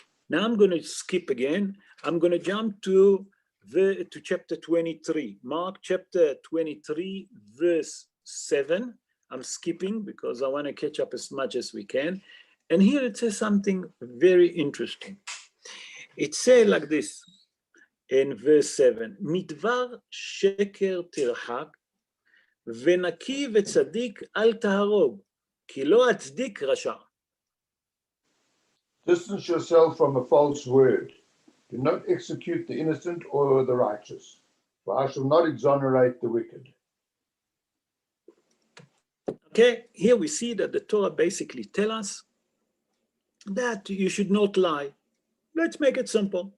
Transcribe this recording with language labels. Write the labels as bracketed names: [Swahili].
[English] Now I'm going to skip again. I'm going to jump to chapter 23. Mark chapter 23, verse 7. I'm skipping because I want to catch up as much as we can. And here it says something very interesting. It says like this in verse 7, [Hebrew] מדבר שקר תרחק, ונקי וצדיק אל תהרוג, כי לא אצדיק רשע. [English] Distance yourself from a false word. Do not execute the innocent or the righteous, for I shall not exonerate the wicked. Okay, here we see that the Torah basically tells us that you should not lie. Let's make it simple.